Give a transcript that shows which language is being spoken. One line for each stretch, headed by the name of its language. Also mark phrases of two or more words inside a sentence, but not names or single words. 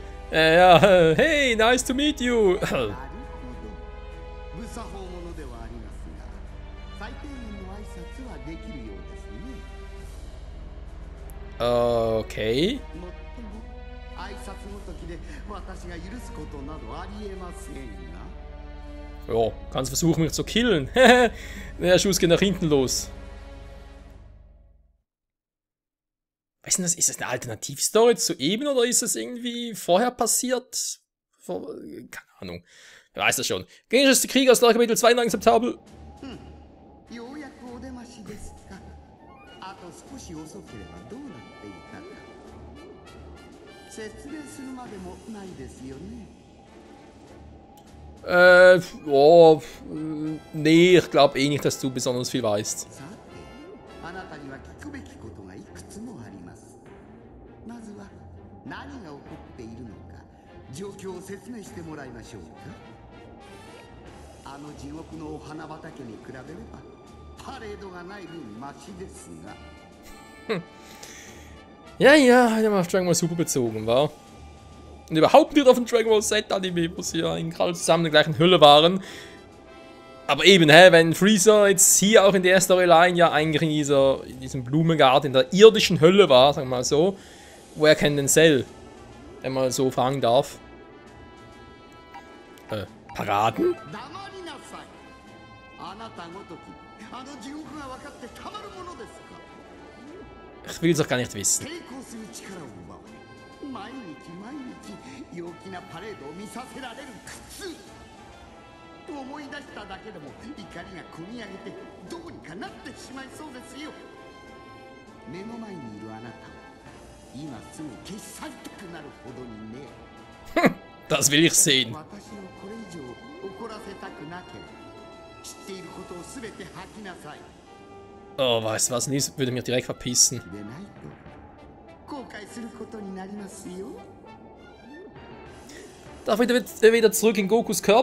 German: Ja,
English: hey, nice to meet you.
Japanese: なるほど。無作法者ではありますが、最低限の挨拶はできるようですね。
German: Okay.
Japanese: もっとも挨拶ごときで私が許すことなどありえませんが。
German: Jo, kannst versuchen, mich zu killen. Der Schuss geht nach hinten los. Was ist denn das? Ist das eine Alternativstory zu eben oder ist das irgendwie vorher passiert? Keine Ahnung. Wer weiß das schon. Gegnerische Krieger aus Kapitel 2 inakzeptabel.
Japanese: ようやくお出ましですか。あと少し遅ければどうなっていたか。説明するまでもないですよね。
German: Oh, nee, ich glaube eh nicht, dass du besonders viel weißt.
Japanese: さて、あなたには聞くべきことがいくつもあります。まずは何が起こっているのか、状況を説明してもらいましょうか。あの地獄のお花畑に比べれば、パレードがない分マシですが。
German: Ja, ja, hat ja mal auf Dragon Ball Super bezogen, war. Und überhaupt nicht auf den Dragon Ball Z Anime, wo sie ja gerade zusammen in der gleichen Hülle waren. Aber eben, wenn Freezer jetzt hier auch in der Storyline ja eigentlich in diesem Blumengarten, in der irdischen Hölle war, sagen wir mal so, woher kennt denn Cell? Wenn man so fragen darf. Paraden? Ich will es doch gar nicht wissen.
Japanese: 陽気なパレードを見させられる苦痛。思い出しただけでも怒りがこみ上げてどうにかなってしまいそうですよ。目の前にいるあなたを今すぐ消し去りたくなるほどにね。
German: Das will ich sehen.
Japanese: 私をこれ以上怒らせたくなければ知っていることをすべて吐きなさい。
German: Oh, weißt du was? Lies würde mich direkt verpissen.
Japanese: でないと後悔することになりますよ。
German: Darf ich wieder zurück in Gokus Körper?